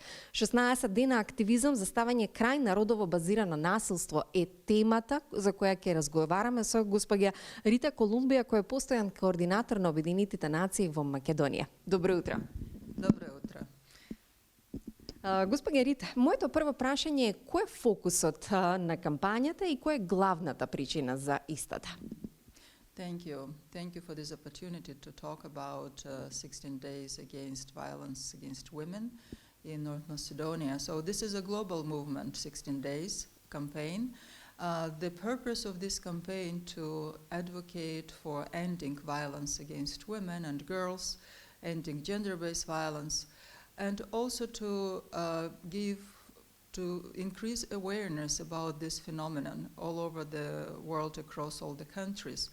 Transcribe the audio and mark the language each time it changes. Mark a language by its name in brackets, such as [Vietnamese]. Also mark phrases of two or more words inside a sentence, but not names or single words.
[Macedonian] 16 дена активизам за ставање крај на родово базирано насилство е темата за која ќе разговараме со госпоѓа Рита Колумбија, која е постојан координатор на Обединетите нации во Македонија. Добро утро. Добро утро. Госпоѓа Рита, моето прво прашање е кој е фокусот на кампањата и која е главната причина за истата? [English] Thank you. Thank you for this opportunity to talk about 16 days against violence against women in North Macedonia. So this is a global movement, 16 days campaign. The purpose of this campaign to advocate for ending violence against women and girls, ending gender-based violence, and also to increase awareness about this phenomenon all over the world, across all the countries.